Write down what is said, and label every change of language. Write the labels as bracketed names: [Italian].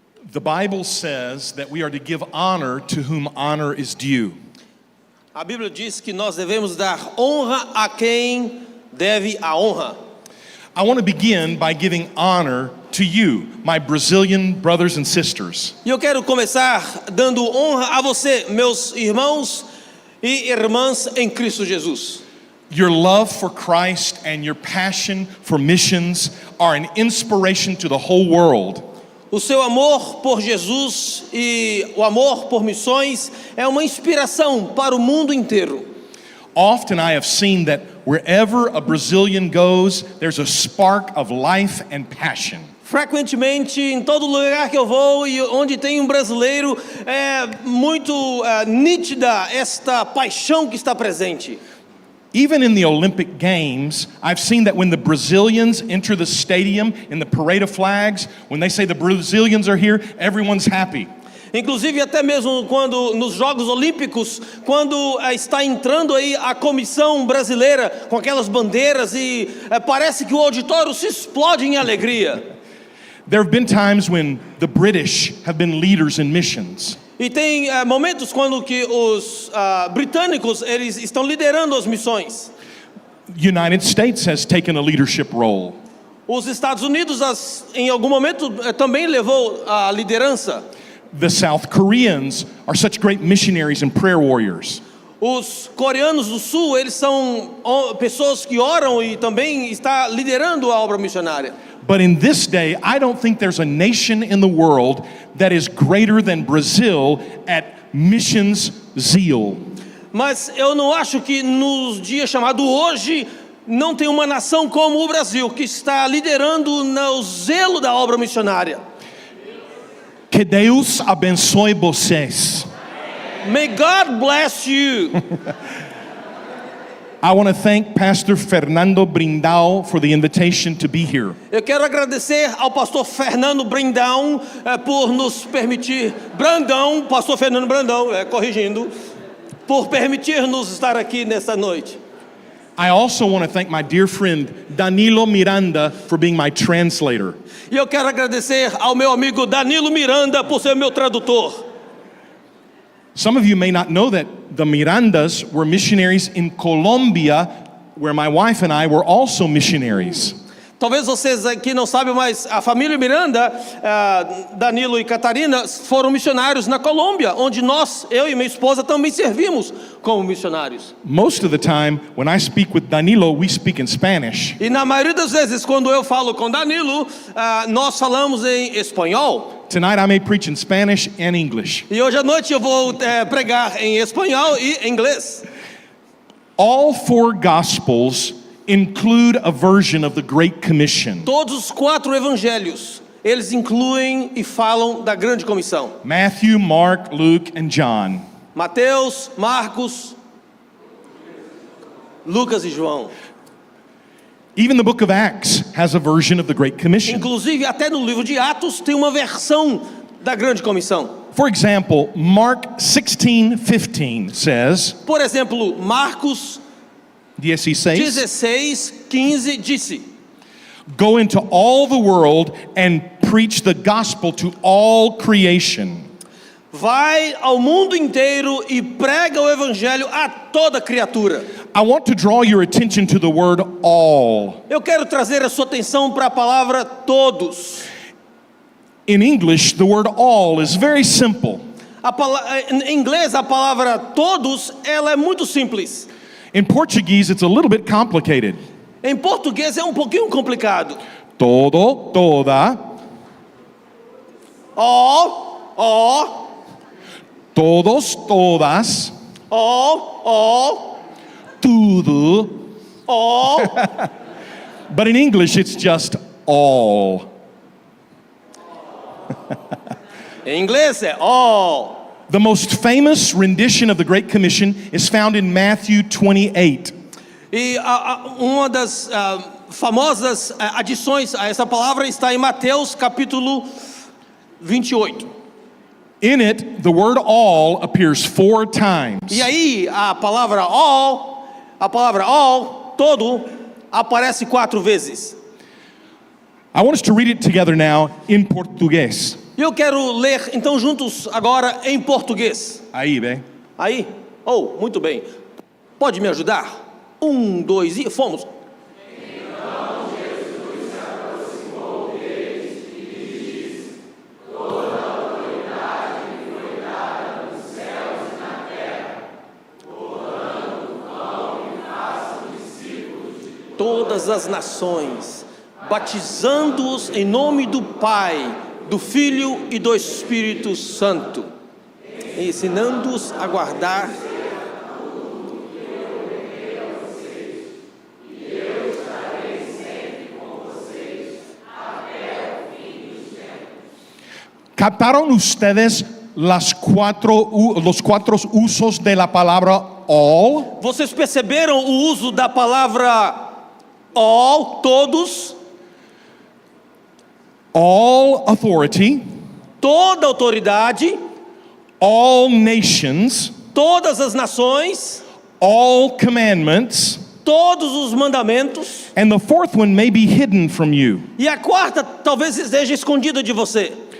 [English] The Bible says that we are to give honor to whom honor is due. [Portuguese] A Bíblia diz que nós devemos dar honra a quem deve a honra. [English] I want to begin by giving honor to you, my Brazilian brothers and sisters. [Portuguese] E eu quero começar dando honra a você, meus irmãos e irmãs em Cristo Jesus. [English] Your love for Christ and your passion for missions are an inspiration to the whole world. [Portuguese] O seu amor por Jesus e o amor por missões é uma inspiração para o mundo inteiro. [English] Often I have seen that wherever a Brazilian goes, there's a spark of life and passion. [Portuguese] Frequentemente, em todo lugar que eu vou e onde tem um brasileiro, é muito nítida esta paixão que está presente. [English] Even in the Olympic Games, I've seen that when the Brazilians enter the stadium in the parade of flags, when they say the Brazilians are here, everyone's happy. [Portuguese] Inclusive até mesmo quando nos Jogos Olímpicos, quando está entrando aí a comissão brasileira com aquelas bandeiras e parece que o auditório se explode em alegria. [English] There have been times when the British have been leaders in missions. [Portuguese] E tem momentos quando que os britânicos eles estão liderando as missões. [English] United States has taken a leadership role. [Portuguese] Os Estados Unidos em algum momento também levou a liderança. [English] The South Koreans are such great missionaries and prayer warriors. [Portuguese] Os coreanos do sul, eles são pessoas que oram e também está liderando a obra missionária. [English] But in this day, I don't think there's a nation in the world that is greater than Brazil at missions zeal. [Portuguese] Mas eu não acho que nos dias chamados hoje não tem uma nação como o Brasil que está liderando no zelo da obra missionária. Que Deus abençoe vocês. [English] May God bless you. I want to thank Pastor Fernando Brindao for the invitation to be here. [Portuguese] Eu quero agradecer ao pastor Fernando Brandão por nos permitir, pastor Fernando Brandão, corrigindo, por permitir-nos estar aqui nesta noite. [English] I also want to thank my dear friend Danilo Miranda for being my translator. [Portuguese] E eu quero agradecer ao meu amigo Danilo Miranda por ser meu tradutor. [English] Some of you may not know that the Mirandas were missionaries in Colombia, where my wife and I were also missionaries. [Portuguese] Talvez vocês aqui não sabem, mas a família Miranda, Danilo e Catarina, foram missionários na Colômbia, onde eu e minha esposa também servimos como missionários. [English] Most of the time, when I speak with Danilo, we speak in Spanish. [Portuguese] E na maioria das vezes, quando eu falo com Danilo, nós falamos em espanhol. [English] Tonight I may preach in Spanish and English. [Portuguese] E hoje à noite eu vou pregar em espanhol e inglês. [English] All four Gospels include a version of the Great Commission. [Portuguese] Todos os 4 evangelhos, eles incluem e falam da grande comissão. [English] Matthew, Mark, Luke, and John. [Portuguese] Mateus, Marcos, Lucas e João. [English] Even the book of Acts has a version of the Great Commission. [Portuguese] Inclusive, até no livro de Atos tem uma versão da grande comissão. [English] For example, Mark 16:15 says, [Portuguese] Por exemplo, Marcos 16:15 disse: [English] Go into all the world and preach the gospel to all creation. [Portuguese] Vai ao mundo inteiro e prega o evangelho a toda criatura. [English] I want to draw your attention to the word all. [Portuguese] Eu quero trazer a sua atenção para a palavra todos. [English] In English, the word all is very simple. [Portuguese] Em inglês, a palavra todos, ela é muito simples. [English] In Portuguese, it's a little bit complicated. [Portuguese] Em português é um pouquinho complicado. Todo, toda. [English] All. [Portuguese] Todos, todas. [English] All. [Portuguese] Tudo. [English] All. But in English, it's just all. [Portuguese] Em inglês é all. [English] The most famous rendition of the Great Commission is found in Matthew 28. [Portuguese] E uma das famosas adições a essa palavra está em Mateus capítulo 28. [English] In it, the word all appears 4 times. [Portuguese] E aí a palavra all, todo, aparece 4 vezes. [English] I want us to read it together now in Português. [Portuguese] E eu quero ler então juntos agora em português. [Spanish] Ahí, ve. [Portuguese] Aí? Oh, muito bem. Pode me ajudar? 1, 2 e fomos. Todas as nações, batizando-os em nome do Pai, do Filho e do Espírito Santo, ensinando-os a guardar [Spanish] ¿Captaron ustedes los cuatro usos de la palabra all? [Portuguese] Vocês perceberam o uso da palavra all, todos, [English] All authority, [Portuguese] toda autoridade, [English] all nations, [Portuguese] todas as nações, [English] all commandments, [Portuguese] todos os mandamentos, [English] and the fourth one may be hidden from you. [Portuguese] e a quarta talvez esteja escondida de você.